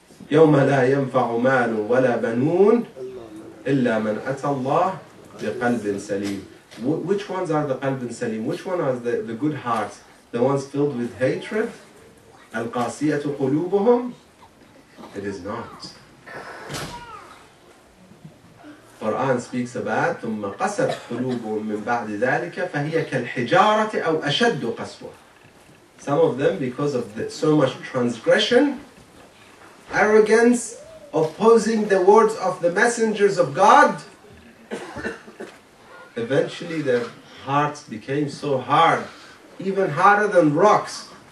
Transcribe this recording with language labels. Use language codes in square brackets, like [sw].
[ar] يوم لا ينفع مال ولا بنون إلا من أتى الله بقلب سليم. [en] Which ones are the qalb salim? Which one are the good hearts? The ones filled with hatred? [ar] القاسية قلوبهم? [en] It is not. Quran speaks about [ar] ثم قست قلوبهم من بعد ذلك فهي كالحجارة أو أشد قسوة. [en] Some of them, because of so much transgression, arrogance, opposing the words of the messengers of God, eventually their hearts became so hard, even harder than rocks.